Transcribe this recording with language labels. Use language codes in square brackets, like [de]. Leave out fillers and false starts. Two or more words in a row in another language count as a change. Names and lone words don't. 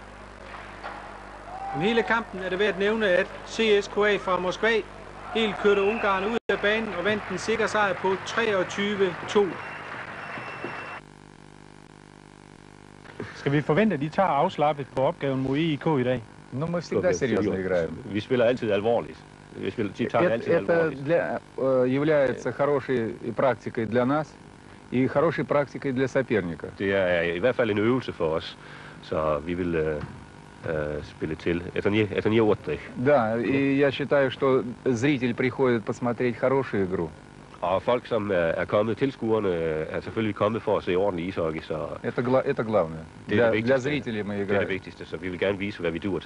[da] Om hele kampen er det værd at nævne, at CSKA fra Moskva helt kørte Ungarn ud af banen og vandt en sikker sejr på 23-2. Skal vi forvente, at de tager afslappet på opgaven mod EIK i dag? [ru] Ну, мы всегда серьезно играем. [da] Vi spiller altid alvorligt. [ru] Это является хорошей практикой для нас и хорошей практикой для соперника. [da] Det er i hvert fald en øvelse for os, så vi vil spille til. [ru] Это не отдых. Да, и я считаю, что зритель приходит посмотреть хорошую игру. [da] Og folk, som er kommet, tilskuerne, er selvfølgelig kommet for at se ordentlig ishockey, så [ru] Это главное. Для зрителей мы играем. [da] Det er det vigtigste, så vi vil gerne vise, hvad vi duer til.